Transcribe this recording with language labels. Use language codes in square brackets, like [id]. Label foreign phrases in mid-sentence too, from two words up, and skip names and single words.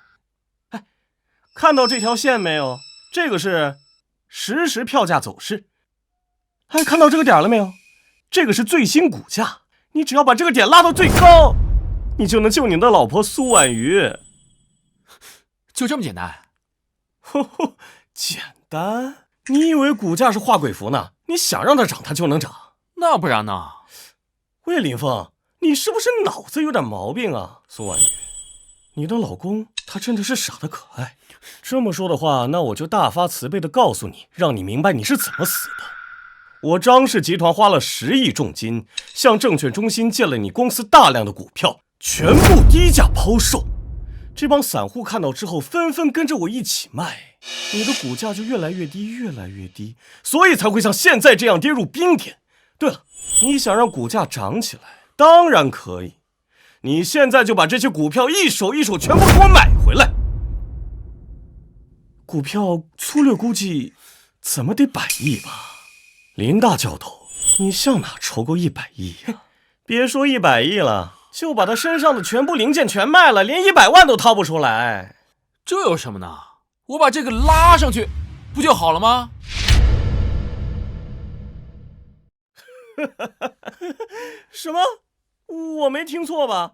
[zh] 哎，看到這條線沒有？這個是實時票價走勢。哎，看到這個點了沒有？這個是最新股價。你只要把這個點拉到最高，你就能救你的老婆蘇婉瑜。就這麼簡單？呵呵，簡單？你以為股價是化鬼符呢？你想讓它漲，它就能漲？那不然呢？喂，林峰，你是不是腦子有點毛病啊？蘇婉瑜，你的老公他真的是傻得可愛。這麼說的話，那我就大發慈悲地告訴你，讓你明白你是怎麼死的。我張氏集團花了10億重金，向證券中心借了你公司大量的股票，全部低價拋售。這幫散戶看到之後，紛紛跟着我一起賣，你的股價就越來越低，越來越低，所以才會像現在這樣跌入冰點。對了，你想讓股價漲起來，當然可以。你現在就把這些股票一手一手全部給我買回來。股票粗略估計，怎麼得100億吧？林大教頭，你向哪籌夠100億啊？別說100 億了。就把他身上的全部零件全賣了，連100萬都掏不出來。這有什麼呢？我把這個拉上去，不就好了嗎？什麼？我沒聽錯吧？